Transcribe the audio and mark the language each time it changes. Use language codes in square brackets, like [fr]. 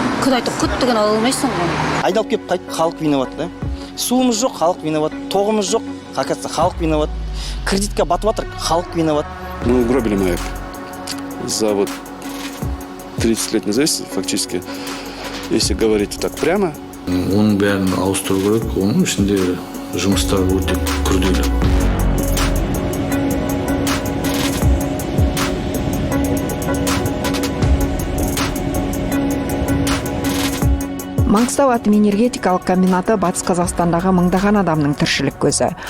[kk] Құдайды құттыгын ала алмайсың ғой. Айдалып келіп қайт, халық виноват, да? Суымыз жоқ, халық виноват. Тоғымыз жоқ, халық виноват. Кредитке батып жатыр, халық виноват. [ru] Мы угробили МАЭК за вот 30 лет независимости, фактически, если говорить так прямо. [kk] Оның бәрін ауыстыру керек, оның ішінде жұмыстар өте күрделі. Маңғыстау атом энергетикалық комбинаты Батыс Қазақстандағы мыңдаған адамның тіршілік көзі.